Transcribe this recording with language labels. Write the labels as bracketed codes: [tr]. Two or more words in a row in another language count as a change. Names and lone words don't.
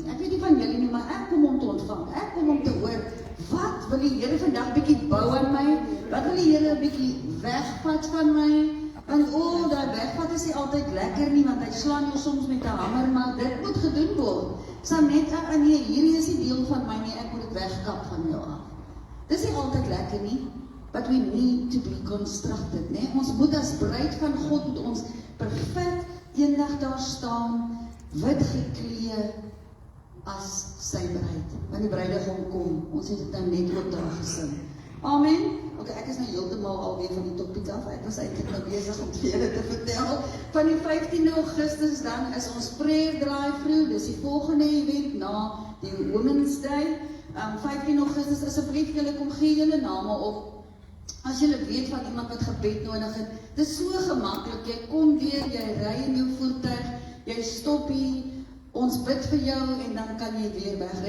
[af] Ek weet nie van julle nie, maar ek kom om te ontvang, ek kom om te hoor, wat wil die Here vandag bietjie bou aan my? Wat wil die Here 'n bietjie wegvat van my? Want daai wegvat is nie altyd lekker nie, want hy slaan jou soms met 'n hamer, maar dit moet gedoen word. Sal net, nee, hierdie is nie deel van my nie, ek moet dit wegkap van jou af. Dis nie altyd lekker nie, [en] but we need to be constructed, [af] né? Ons moet as bruid van God, moet ons perfek eendag daar staan, wit geklee as sy bruid. Want die bruidegom kom, ons het dit nou net ook daar gesing. Amen. Ok, ek is nou heeltemal alweer van die topiek af. Ek was eintlik nou besig om vir julle te vertel. Van die 15 Augustus dan is ons [en] prayer drive-through. [af] Dis die volgende event na die Women's Day. 15 Augustus, asseblief julle kom gee julle name op. As julle weet van iemand wat gebed nodig het, dit is so gemaklik. Jy kom weer, jy ry in jou voertuig, jy stop hier, ons bid vir jou en dan kan jy weer wegry.